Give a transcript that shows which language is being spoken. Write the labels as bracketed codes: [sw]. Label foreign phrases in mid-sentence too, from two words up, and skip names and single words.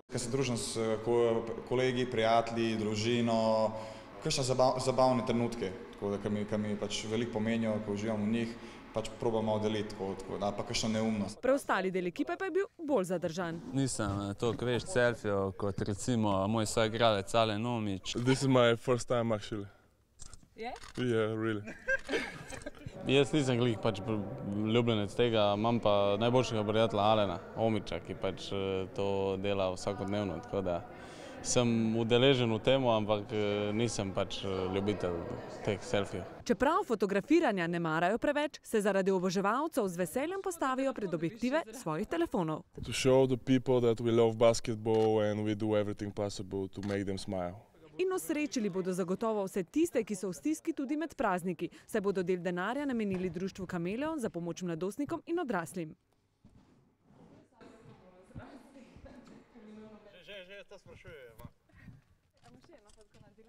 [sl] Ko se družim s kolegi, prijatelji, družino, kakšne zabavne trenutke, tako da ki mi pač veliko pomenijo, ko uživam v njih, pač probamo deliti, ali pa kakšno neumnost. Preostali del ekipe pa je bil bolj zadržan. Nisem toliko veš selfijev kot recimo moj soigralec Alen Omić. [en] This is my first time actually. [sl] Je? [en] Yeah, really. [sl] Jaz nisem glih pač ljubljenec tega, imam pa najboljšega prijatelja Alena Omića, ki pač to dela vsakodnevno, tako da sem udeležen v temu, ampak nisem pač ljubitelj teh selfijev. Čeprav fotografiranja ne marajo preveč, se zaradi oboževalcev z veseljem postavijo pred objektive svojih telefonov. [en] To show the people that we love basketball and we do everything possible to make them smile. [sl] In osrečili bodo zagotovo vse tiste, ki so v stiski tudi med prazniki, saj bodo del denarja namenili društvu Kameleon za pomoč mladostnikom in odraslim. Že to sprašujejo. A boš eno fotko naredila?